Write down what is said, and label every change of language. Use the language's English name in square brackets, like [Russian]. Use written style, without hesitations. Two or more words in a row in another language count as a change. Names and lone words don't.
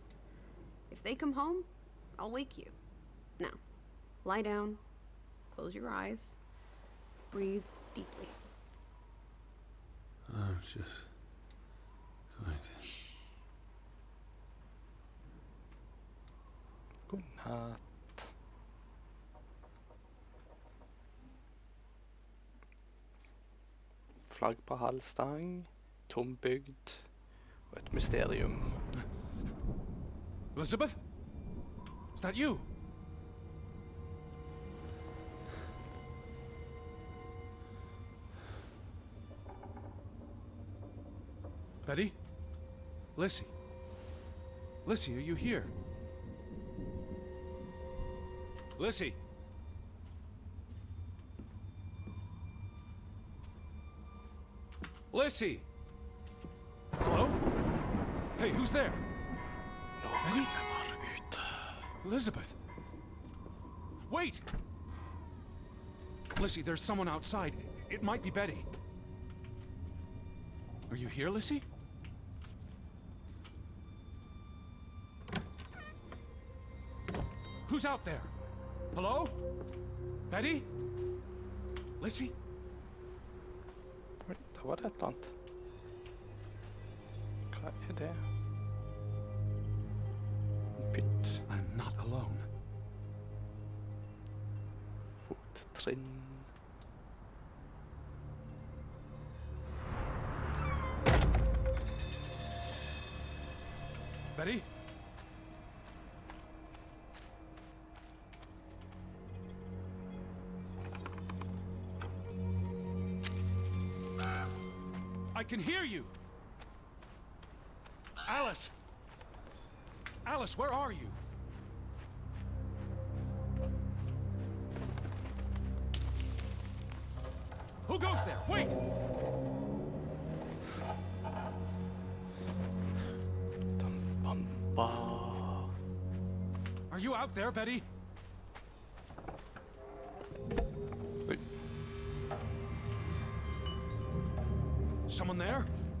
[English] If they come home, I'll wake you. Now, lie down, close your eyes, breathe deeply. I'm just going to... Shh. [Norwegian] God natt. Flagg på halvstang, tom bygd og et mysterium. [English] Elizabeth? Is that you? Betty? Lissy? Lissy, are you here? Lissy? Lissy? Hello? Hey, who's there? [Norwegian] Noen var ute. [English] Elizabeth? Wait! Lissy, there's someone outside. It might be Betty. Are you here, Lissy? Who's out there? Hello? Betty? Lissy? [Norwegian] Oi, der var det et eller annet. Hva er det? En pytt. [English] I'm not alone. [Norwegian] Fottrinn. [English] Betty? I can hear you! Alice! Alice, where are you? Who goes there? Wait! Dum, bum, ba. Are you out there, Betty? Oi. Someone there?